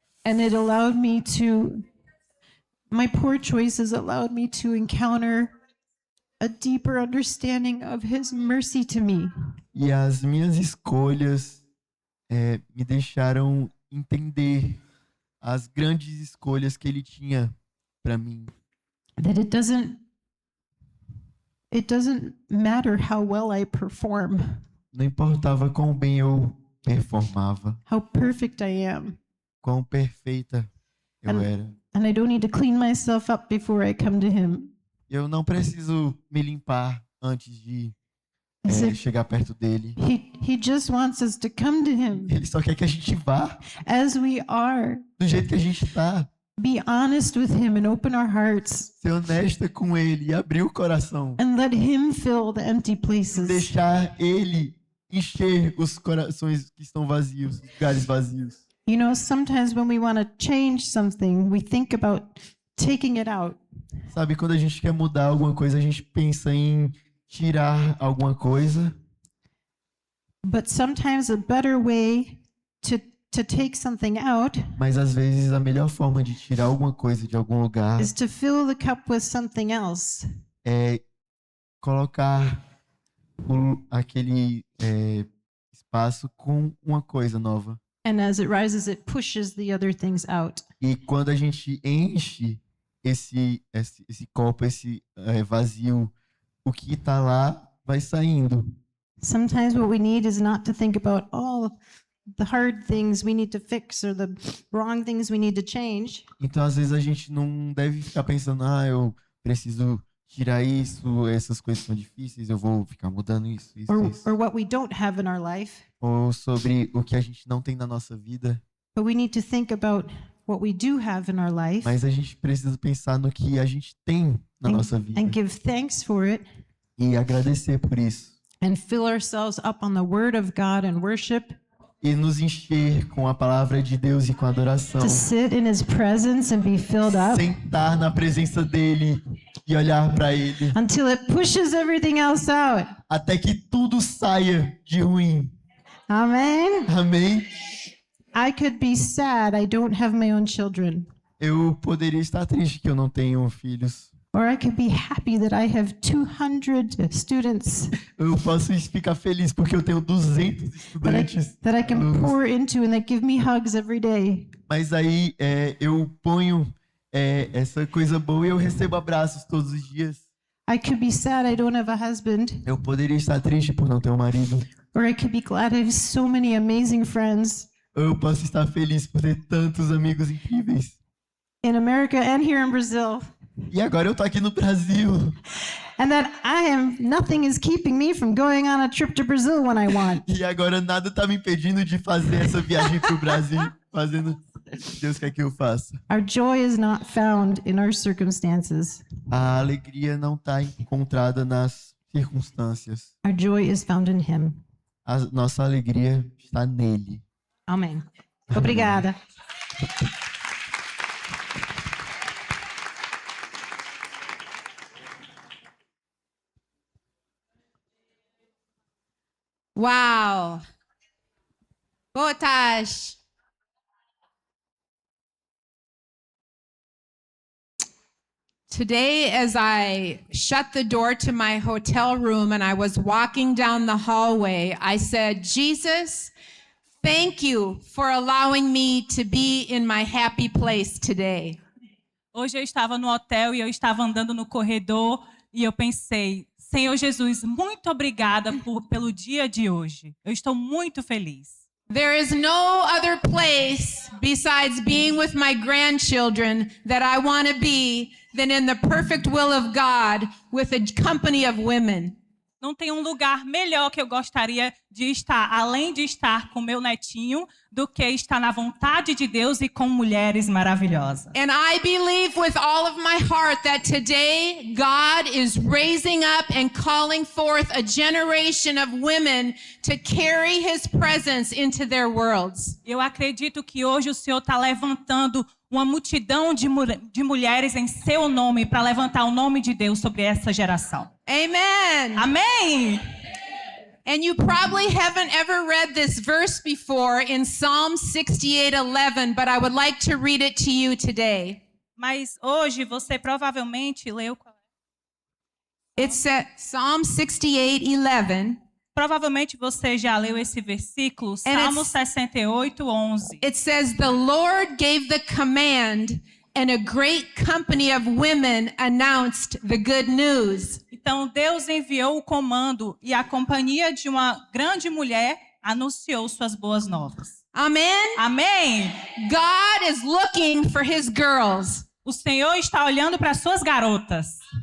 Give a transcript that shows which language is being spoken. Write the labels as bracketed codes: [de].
[en] And it allowed me to, my poor choices allowed me to encounter a deeper understanding of his mercy to me. [pt] E as minhas escolhas me deixaram entender as grandes escolhas que ele tinha para mim. [en] That it doesn't matter how well I perform, [pt] Não importava quão bem eu performava, [en] how perfect I am. [pt] quão perfeita eu era. [en] And I don't need to clean myself up before I come to him. [pt] Eu não preciso me limpar antes de [en] As if [pt] chegar perto dele. [en] he just wants us to come to him [pt] Ele só quer que a gente vá [en] as we are. [pt] do jeito que a gente tá. [en] Be honest with him and open our hearts [pt] Ser honesta com ele e abrir o coração. [en] and let him fill the empty places. [pt] Deixar ele encher os corações que estão vazios, os lugares vazios. [en] You know, sometimes when we want to change something, we think about taking it out. [pt] Sabe, quando a gente quer mudar alguma coisa, a gente pensa em tirar alguma coisa. [en] But sometimes a better way to take something out [pt] Mas às vezes a melhor forma de tirar alguma coisa de algum lugar [en] is to fill the cup with something else. [pt] é colocar aquele espaço com uma coisa nova. [en] And as it rises, it pushes the other things out. [pt] E quando a gente enche esse copo, esse vazio, o que está lá vai saindo. [en] Sometimes what we need is not to think about all the hard things we need to fix or the wrong things we need to change. [pt] Então, às vezes, a gente não deve ficar pensando, eu preciso tirar isso, essas coisas são difíceis, eu vou ficar mudando isso. [en] Or what we don't have in our life. [pt] Ou sobre o que a gente não tem na nossa vida. [en] But we need to think about what we do have in our life [pt] Mas a gente precisa pensar no que a gente tem na nossa vida. [en] and give thanks for it [pt] E agradecer por isso. [en] and fill ourselves up on the word of God and worship, [pt] E nos encher com a palavra de Deus e com a adoração. [en] to sit in his presence and be filled up [pt] Sentar na presença dele e olhar para ele. [en] until it pushes everything else out. [pt] Até que tudo saia de ruim. [en] Amen. [pt] Amém? [en] I could be sad I don't have my own children, [pt] Eu poderia estar triste que eu não tenho filhos. [en] or I could be happy that I have 200 students [pt] Eu posso ficar feliz porque eu tenho 200 estudantes. [en] that I can pour into and that give me hugs every day. [pt] Mas aí eu ponho essa coisa boa e eu recebo abraços todos os dias. [en] I could be sad I don't have a husband, [pt] Eu poderia estar triste por não ter um marido. [en] or I could be glad I have so many amazing friends [pt] Ou eu posso estar feliz por ter tantos amigos incríveis. [en] in America and here in Brazil. [pt] E agora eu tô aqui no Brasil. [en] And that nothing is keeping me from going on a trip to Brazil when I want. [pt] E agora nada tá me impedindo de fazer essa viagem pro Brasil, fazendo o que Deus quer que eu faça. [en] Our joy is not found in our circumstances. [pt] A alegria não tá encontrada nas circunstâncias. [en] Our joy is found in him. [pt] A nossa alegria está nele. Amém. Obrigada. Uau! Boa tarde. [en] Today, as I shut the door to my hotel room and I was walking down the hallway, I said, Jesus, thank you for allowing me to be in my happy place today. [pt] Hoje eu estava no hotel e eu estava andando no corredor e eu pensei, Senhor Jesus, muito obrigada pelo dia de hoje. Eu estou muito feliz. [en] There is no other place besides being with my grandchildren that I want to be than in the perfect will of God with a company of women. [pt] Não tem um lugar melhor que eu gostaria de estar, além de estar com meu netinho, do que estar na vontade de Deus e com mulheres maravilhosas. [en] And I believe with all of my heart that today God is raising up and calling forth a generation of women to carry his presence into their worlds. [pt] Eu acredito que hoje o Senhor está levantando uma multidão de mulheres em seu nome para levantar o nome de Deus sobre essa geração. [en] Amen. [pt] Amém! [en] And you probably haven't ever read this verse before in Psalm 68:11, but I would like to read it to you today. [pt] Mas hoje você provavelmente leu. [en] It's at Psalm 68:11. [pt] Provavelmente você já leu esse versículo, Salmo 68:11. [en] It says, "The Lord gave the command, and a great company of women announced the good news." [pt] Então Deus enviou o comando e a companhia de uma grande mulher anunciou suas boas novas. [en] Amen. [pt] Amém! [en] God is looking for his girls. [pt] O Senhor está olhando para suas garotas.